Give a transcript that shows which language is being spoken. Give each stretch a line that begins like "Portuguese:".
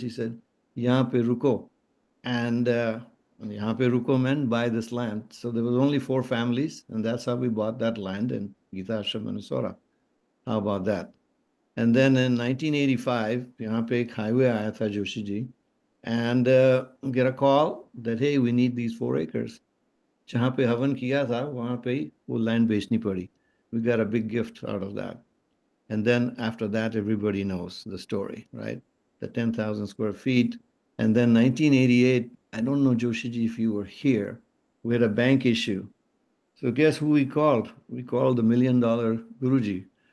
English: He said,
Hindi: "Yahan pe ruko."
English: And "Yahan pe ruko" meant buy this land. So there was only 4 families, and that's how we bought that land in Geeta Ashram, Minnesota. How about that? And then in 1985,
Hindi: yahan pe ek highway aaya tha,
English: Joshi ji, and get a call that, hey, we need these 4 acres.
Hindi: जहाँ पे हवन किया था वहाँ पे ही वो land बेचनी पड़ी.
English: We got a big gift out of that. And then after that, everybody knows the story, right? The 10,000 square feet. And then 1988, I don't know, Joshiji, if you were here, we had a bank issue. So guess who we called? We called the $1 million Guruji.